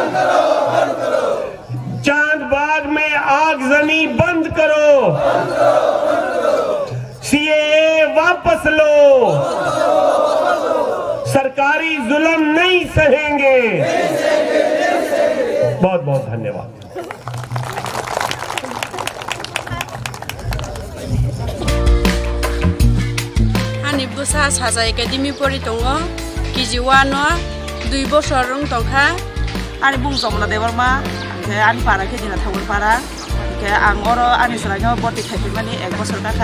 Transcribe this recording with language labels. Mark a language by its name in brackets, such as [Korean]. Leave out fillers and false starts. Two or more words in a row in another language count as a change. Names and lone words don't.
[Hindi] चांद बाग में आगजनी बंद करो। सीएए वापस लो। सरकारी जुल्म नहीं सहेंगे। बहुत बहुत धन्यवाद। [Bodo] आंनि बुसा साजा एकाडेमी परि दङ केजि 1 2 बोसोर रं दंखा आंनि बुंजोबना देबरमा ओमफ्राय आंनि पारा केजिना थांगोन पारा ओमफ्राय आं अरो आंनि सरायनो बर्ति खायफिमानि 1 बोसोर काखा